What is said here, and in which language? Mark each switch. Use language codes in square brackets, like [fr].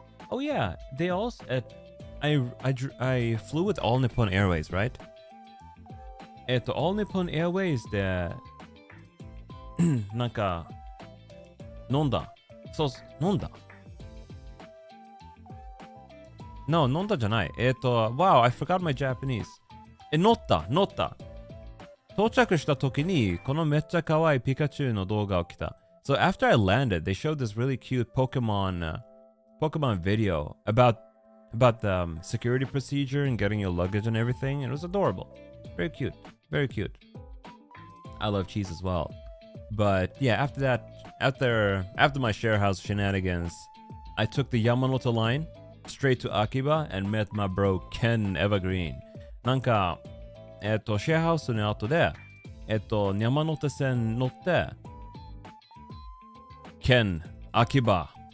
[en] Oh yeah, they also I flew with All Nippon Airways, right? [ja] All Nippon Airways でなんか飲んだ。そう、飲んだ。 [en] No, [ja] 飲んだじゃない。 [en] Wow, I forgot my Japanese. [ja] 乗った。到着した時にこのめっちゃ可愛いピカチュウの動画を来た。 [en] So after I landed, they showed this really cute Pokemon video about the security procedure and getting your luggage and everything. It was adorable. Very cute. I love cheese as well. But yeah, after that, after my share house shenanigans, I took the Yamanote line straight to Akiba and met my bro Ken Evergreen. [ja] なんか、シェアハウスの後で、山手線乗って、Ken, Akiba.